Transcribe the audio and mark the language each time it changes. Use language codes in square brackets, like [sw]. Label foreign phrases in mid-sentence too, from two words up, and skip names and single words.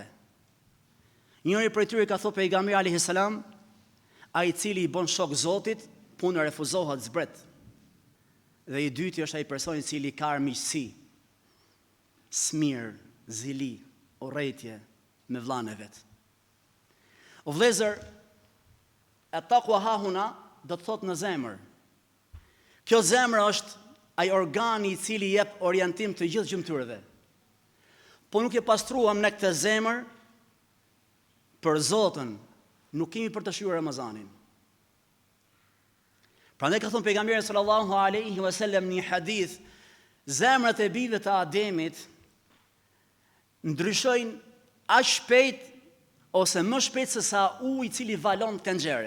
[sq] Njëri prej tyre ka thënë pejgamberi [ar] عليه السلام, [sq] ai i cili i bën shok Zotit, puna refuzohet zbret. Dhe i dyti është ai person i cili ka armiqësi, smir, zili, urrëtie me vllain e vet. O vëllezër, [ar] التقوى ها هنا [sq] do të thotë në zemër. Kjo zemër është ai organi i cili jep orientim të gjithë gjymtyrëve. Po nuk e pastruam në këtë zemër për Zotën, nuk kemi për të shijuar Ramazanin. Prandaj ka thënë pejgamberi [ar] صلى الله عليه وسلم [sq] në një hadith, zemrat e bijve të Ademit ndryshojnë aq shpejt ose më shpejt se sa uji i cili valon tenxhere.